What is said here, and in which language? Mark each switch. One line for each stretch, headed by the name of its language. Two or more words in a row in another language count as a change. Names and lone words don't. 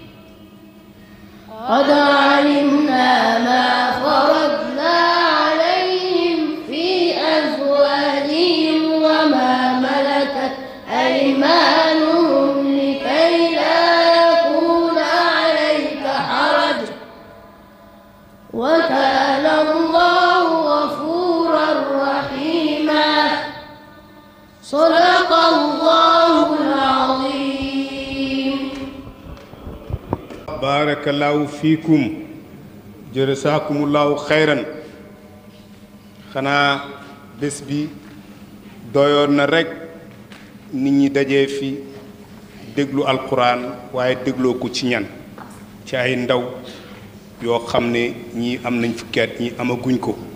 Arabic: قد علمنا ما فرضنا عليهم في أزواجهم وما ملكت أيمانهم لكي لا يكون عليك حرج وكان الله غفورا رحيما صدق الله العظيم. بارك الله فيكم جزاكم الله خيرا.
Wolof: xanaa bés bi doyoon na rekk nit ñi dajee fi déglu alquran waaye dégloo ko ci ñan ci ay ndaw yoo xam ne ñii am nañ fukki at ñi amaguñ ko.